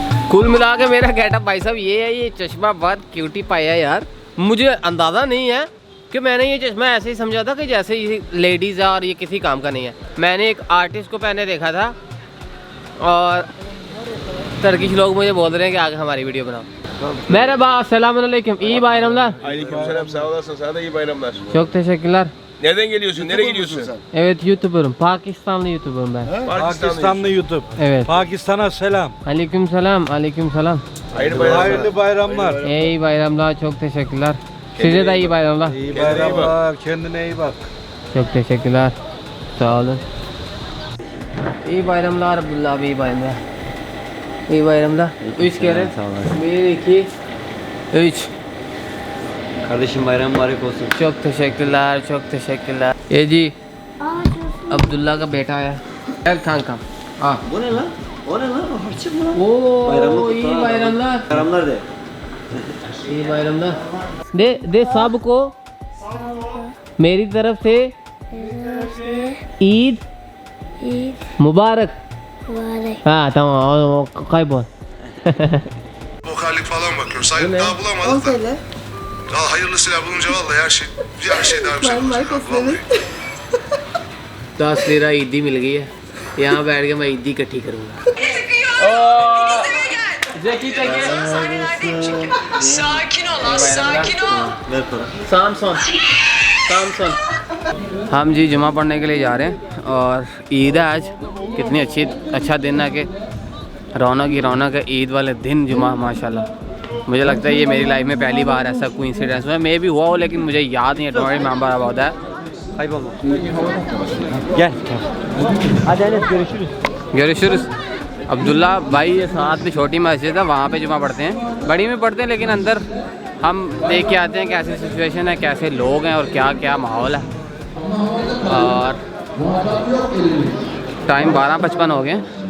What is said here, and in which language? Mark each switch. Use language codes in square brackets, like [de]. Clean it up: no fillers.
[hi] कुल मिला के मेरा गेटअप भाई साहब ये है। ये चश्मा बहुत क्यूटी पाया यार, मुझे अंदाज़ा नहीं है कि मैंने ये चश्मा ऐसे ही समझा था कि जैसे ये लेडीज़ है और ये किसी काम का नहीं है। मैंने एक आर्टिस्ट को पहने देखा था, और टर्किश लोग मुझे बोल रहे हैं कि आगे हमारी वीडियो बनाओ। [tr] Merhaba, selamünaleyküm. İyi bayramlar. Aleykümselam, sağ olasın. Sana da iyi bayramlar. Çok teşekkürler. Nereden geliyorsun? Nereye gidiyorsun sen? Evet, YouTuber'ım. Pakistanlı YouTuber'ım ben. Pakistanlı YouTube. Evet. Pakistan'a selam. Aleykümselam, aleykümselam. Hayırlı bayramlar. Hayırlı bayramlar. İyi bayramlar, çok teşekkürler. Size de iyi bayramlar. İyi bayramlar. Kendine iyi bak. Çok teşekkürler. Sağ olun. İyi bayramlar Abdullah abi, iyi bayramlar. İyi bayramlar. 3 kere. 1, 2, 3. Kardeşim bayram mübarek olsun. çok teşekkürler, çok teşekkürler. [hi] ये जी अब्दुल्ला का बेटा है यार कांका। हाँ [tr] O ne lan? O ne lan? O harçık mı lan? ओ Bayramlar iyi kutlu abi. bayramlar, Bayramlar de. iyi bayramlar। [hi] दे सबको मेरी तरफ से ईद मुबारक। [tr] हाँ tamam, kaybol। Vokallik falan bakıyoruz. Hayır, daha bulamadık da. Daha hayırlısıyla bulunca vallahi her şey daha güzel olacak. Vallahi. [hi] 10 lira ईदी मिल गई है, यहाँ बैठ के मैं ईदी इकट्ठी करूँगा। [tr] Sakin ol, az sakin ol. Samson। [hi] हम जी जुमा पढ़ने के लिए जा रहे हैं, और ईद है आज। कितनी अच्छा दिन है कि रौनक ही रौनक है ईद वाले दिन जुमा, माशाल्लाह। मुझे लगता है ये मेरी लाइफ में पहली बार ऐसा कोई इंसिडेंस हुआ है। मे भी हुआ हो, लेकिन मुझे याद नहीं है। [en] Don't remember about that. [tr] Kaybolma. Gel. Hadi Enes görüşürüz. Görüşürüz। [hi] Abdullah भाई ये साथ में छोटी मस्जिद है, वहाँ पे जुमा पढ़ते हैं। बड़ी में पढ़ते हैं लेकिन अंदर हम देख के आते हैं कैसी सिचुएशन है, कैसे लोग हैं और क्या क्या माहौल है। और टाइम 12:55 हो गए।